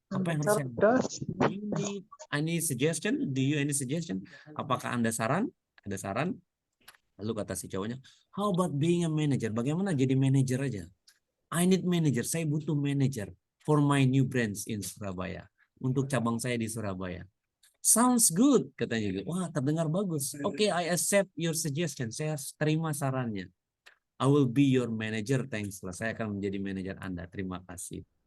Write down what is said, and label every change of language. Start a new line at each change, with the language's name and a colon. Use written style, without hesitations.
Indonesian: Apa yang harus saya lakukan?
English: I need suggestion. Do you any suggestion?
Indonesian: Apakah Anda saran? Ada saran? Lalu kata si cowoknya,
English: how about being a manager?
Indonesian: Bagaimana jadi manager aja?
English: I need manager.
Indonesian: Saya butuh manager
English: for my new branch in Surabaya.
Indonesian: Untuk cabang saya di Surabaya.
English: Sounds good,
Indonesian: katanya. Wah, terdengar bagus.
English: Oke, I accept your suggestion.
Indonesian: Saya terima sarannya.
English: I will be your manager. Thanks.
Indonesian: Saya akan menjadi manajer Anda. Terima kasih.